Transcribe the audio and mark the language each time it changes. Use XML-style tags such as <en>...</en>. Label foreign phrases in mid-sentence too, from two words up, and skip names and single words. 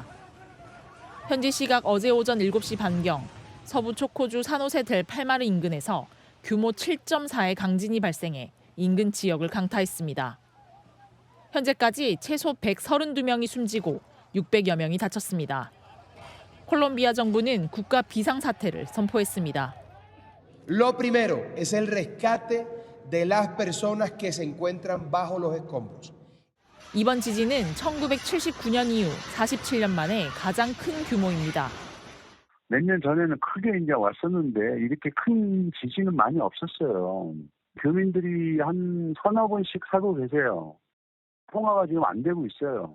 <ko>현지 시각 어제 오전 7시 반경 서부 초코주 산호세 델 팔마르 인근에서 규모 7.4의 강진이 발생해 인근 지역을 강타했습니다. 현재까지 최소 132명이 숨지고 600여 명이 다쳤습니다. 콜롬비아 정부는 국가 비상사태를 선포했습니다.</ko> <es>Lo primero es el rescate de las personas que se encuentran bajo los escombros.</es> <ko>이번 지진은 1979년 이후 47년 만에 가장 큰 규모입니다. 몇 년 전에는 크게 이제 왔었는데 이렇게 큰 지진은 많이 없었어요. 교민들이 한 서너 번씩 살고 계세요. 통화가 지금 안 되고 있어요.</ko>